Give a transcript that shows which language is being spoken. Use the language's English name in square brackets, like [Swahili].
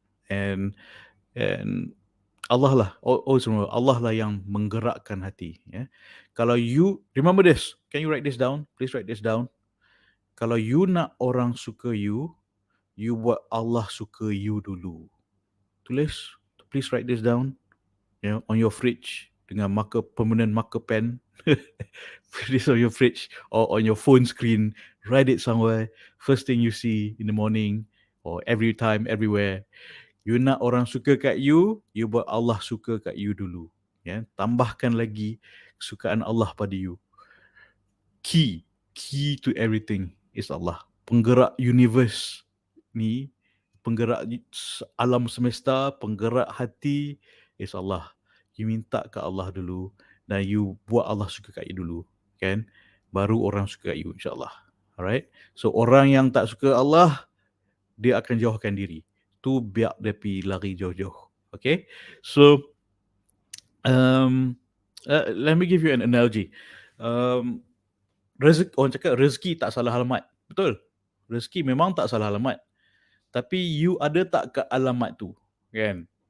[Malay] And Allah lah, Allah lah yang menggerakkan hati. Ya. Kalau you, [English] remember this, can you write this down? Please write this down. [Malay] Kalau you nak orang suka you buat Allah suka you dulu. [English] Tulis, please write this down. On your fridge dengan permanent marker pen. Put this on your fridge or on your phone screen. Write it somewhere. First thing you see in the morning or every time, everywhere. [Malay] You nak orang suka kat you buat Allah suka kat you dulu. Ya, tambahkan lagi kesukaan Allah pada you. [English] Key to everything is Allah. [Malay] Penggerak universe ni, penggerak alam semesta, penggerak hati is Allah. You minta kat Allah dulu dan you buat Allah suka kat you dulu, kan? Baru orang suka kat you, insyaAllah. Alright? So orang yang tak suka Allah, dia akan jauhkan diri. Tu biar dia pergi lari jauh-jauh. Okay? [English] So, let me give you an analogy. [Malay] Orang cakap rezeki tak salah alamat. Betul? Rezeki memang tak salah alamat. Tapi you ada tak kat alamat tu? Kan?